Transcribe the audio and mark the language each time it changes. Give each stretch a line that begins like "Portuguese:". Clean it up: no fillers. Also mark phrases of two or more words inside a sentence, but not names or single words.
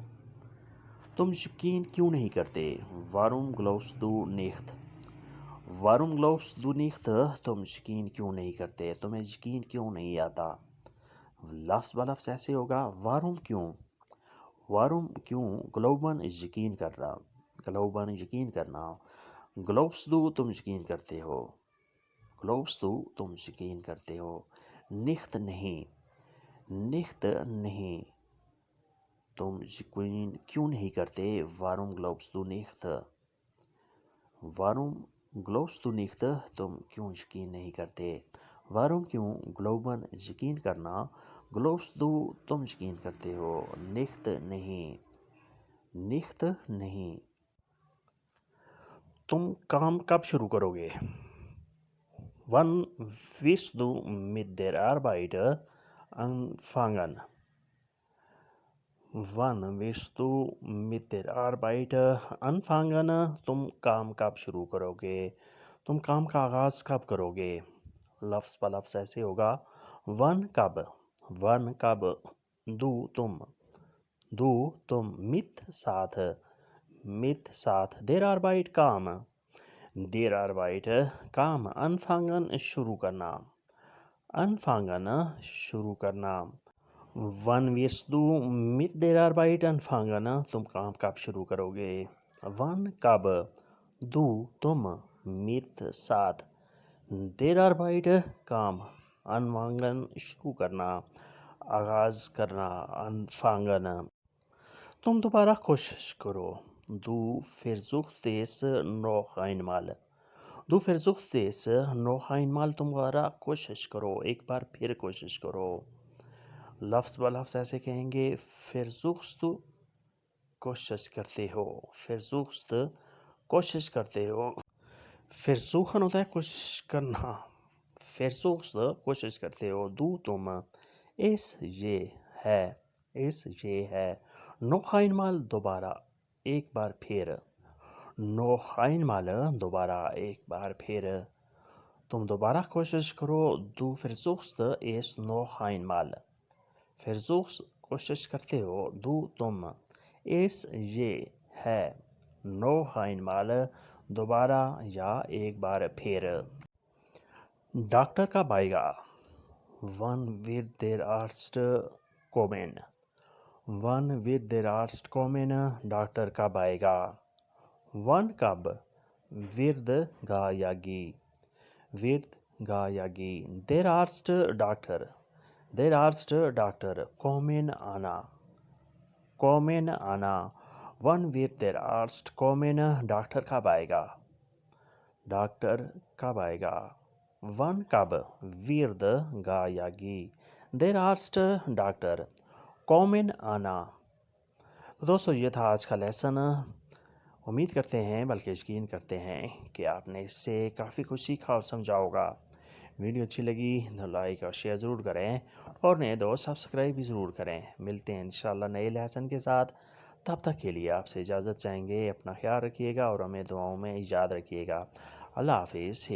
Urdu: تم یقین کیوں نہیں کرتے؟
German: warum glaubst du nicht، warum glaubst du nicht،
Urdu: تم یقین کیوں نہیں کرتے، تمہیں یقین کیوں نہیں آتا؟ لفظ بلفظ ایسے ہوگا warum کیوں، glauben یقین کرنا، glauben یقین کرنا،
German: glaubst du
Urdu: تم یقین کرتے ہو،
German: glaubst du
Urdu: تم یقین کرتے ہو، nicht نہیں، تم یقین کیوں نہیں کرتے،
German: warum glaubst du nicht، warum glaubst du nicht،
Urdu: تم کیوں یقین نہیں کرتے، warum کیوں، glauben یقین کرنا،
German: glaubst du
Urdu: تم یقین کرتے ہو، nicht نہیں۔ تم کام کب شروع کرو گے؟
German: wann wirst du mit der Arbeit anfangen، wann wirst du mit der Arbeit anfangen،
Urdu: تم کام کب شروع کرو گے، تم کام کا آغاز کب کرو گے؟ لفظ بلفظ ایسے ہوگا wann کب،
German: du تم، mit ساتھ، der Arbeit کام، der Arbeit کام، anfangen شروع
Urdu: کرنا،
German: wann wirst du mit der Arbeit anfangen،
Urdu: تم کام کب شروع کرو گے، wann کب، du تم، mit ساتھ،
German: der Arbeit
Urdu: کام، anfangen شروع کرنا، آغاز کرنا، anfangen۔ تم دوبارہ کوشش کرو،
German: du versuchst es noch einmal، du versuchst es noch einmal،
Urdu: تم دوبارہ کوشش کرو، ایک بار پھر کوشش کرو۔ لفظ بلفظ ایسے کہیں گے versuchst کوشش کرتے ہو، versuchst کوشش کرتے ہو، versuchen ہوتا ہے کوشش کرنا، versuchst کوشش کرتے ہو، du تم، es یہ ہے،
German: noch einmal
Urdu: دوبارہ، ایک بار پھر،
German: noch einmal
Urdu: دوبارہ، ایک بار پھر، تم دوبارہ کوشش کرو،
German: du versuchst es noch einmal، versuchst
Urdu: کوشش کرتے ہو،
German: du تم، es
Urdu: یہ ہے،
German: noch einmal
Urdu: دوبارہ یا ایک بار پھر۔ ڈاکٹر کب آئے گا؟
German: wann wird der Arzt kommen، wann wird der Arzt kommen،
Urdu: ڈاکٹر کب آئے گا، wann کب، wird گا یا گی،
German: der Arzt ڈاکٹر، kommen آنا، wann wird der Arzt kommen،
Urdu: ڈاکٹر کب آئے گا، wann کب، wird گا یا گی،
German: der Arzt ڈاکٹر، kommen آنا۔
Urdu: تو دوستو یہ تھا آج کا لیسن، امید کرتے ہیں بلکہ یقین کرتے ہیں کہ آپ نے اس سے کافی کچھ سیکھا اور سمجھا ہوگا۔ ویڈیو اچھی لگی تو لائک اور شیئر ضرور کریں، اور نئے دوست سبسکرائب بھی ضرور کریں۔ ملتے ہیں انشاءاللہ نئے لیسن کے ساتھ، تب تک کے لیے آپ سے اجازت چاہیں گے، اپنا خیال رکھیے گا اور ہمیں دعاؤں میں یاد رکھیے گا۔